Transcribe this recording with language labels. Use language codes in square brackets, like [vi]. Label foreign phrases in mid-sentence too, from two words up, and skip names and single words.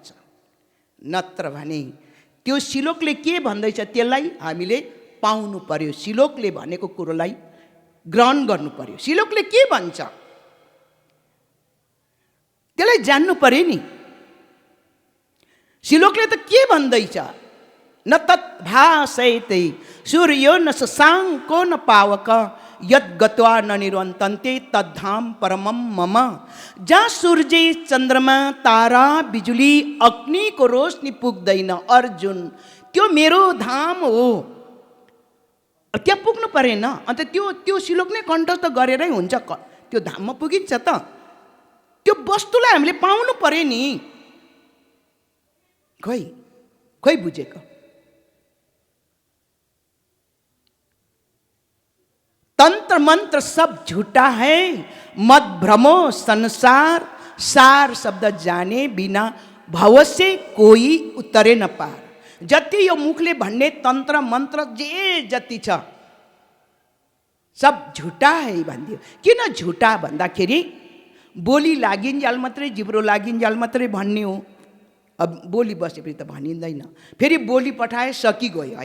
[ne] नत्र भने त्यो श्लोकले के भन्दैछ त्यसलाई हामीले पाउनु पर्यो, श्लोकले भनेको कुरोलाई ग्रहण गर्नु पर्यो। श्लोकले के भन्छ त्यसलाई जान्नु पर्यो नि। श्लोकले त के भन्दैछ? [sa] न तद्भासयते सूर्यो न शशाङ्को न पावक यद् गत्वा न निरन्तन्ते तद्धाम परमं मम। [ne] जहाँ सूर्य चन्द्रमा तारा बिजुली अग्निको रोशनी पुग्दैन अर्जुन, त्यो मेरो धाम हो। त्यहाँ पुग्नु परेन, अन्त त्यो श्लोक नै कण्ठस्थ गरेरै हुन्छ, त्यो धाममा पुगिन्छ त। त्यो वस्तुलाई हामीले पाउनु पर्यो नि। खोइ बुझेको? [hi] तंत्र मंत्र सब झूठा है, मत भ्रमो संसार। सार शब्द जाने बिना भव से कोई उतरे न पार। [ne] जति यो मुखले भन्ने तन्त्र मन्त्र जे जति छ [hi] सब झुटा है [ne] भनिदियो। किन झुटा भन्दाखेरि बोली लागिन्जाल मात्रै, जिब्रो लागिन्जाल मात्रै भन्ने हो। अब बोली बसेपछि त भनिँदैन, फेरि बोली पठाए सकिगयो होइन।